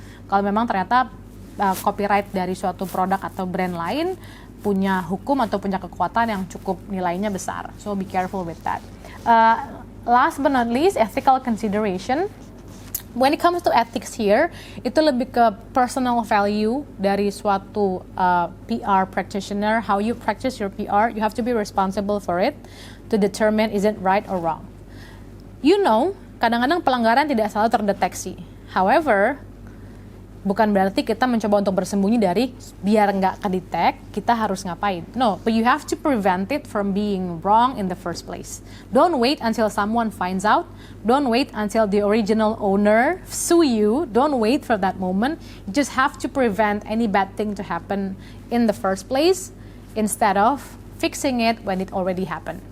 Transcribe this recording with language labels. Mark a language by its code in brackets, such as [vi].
[id] Kalau memang ternyata copyright dari suatu produk atau brand lain punya hukum atau punya kekuatan yang cukup nilainya besar. [en] So be careful with that. Last but not least, ethical consideration. When it comes to ethics here, [id] itu lebih ke personal value dari suatu PR practitioner. [en] How you practice your PR, you have to be responsible for it to determine is it right or wrong. You know, [id] kadang-kadang pelanggaran tidak selalu terdeteksi. However, bukan berarti kita mencoba untuk bersembunyi dari biar nggak kedetek, kita harus ngapain. [en] No, but you have to prevent it from being wrong in the first place. Don't wait until someone finds out. Don't wait until the original owner sue you. Don't wait for that moment. You just have to prevent any bad thing to happen in the first place instead of fixing it when it already happened.